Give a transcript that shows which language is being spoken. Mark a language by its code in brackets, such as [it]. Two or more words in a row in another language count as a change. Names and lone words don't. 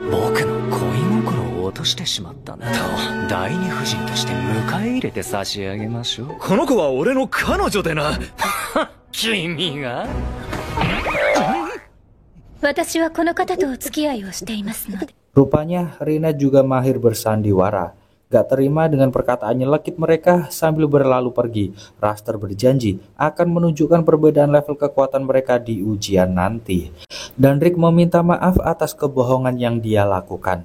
[ja] 僕の恋心を落としてしまったんだと、第二夫人として迎え入れて差し上げましょう。この子は俺の彼女でな。君が？私はこの方とお付き合いをしていますので。 [id] Rupanya Rina juga mahir bersandiwara. Gak terima dengan perkataan nyelekit mereka sambil berlalu pergi, Raster berjanji akan menunjukkan perbedaan level kekuatan mereka di ujian nanti. Dan Rick meminta maaf atas kebohongan yang dia lakukan.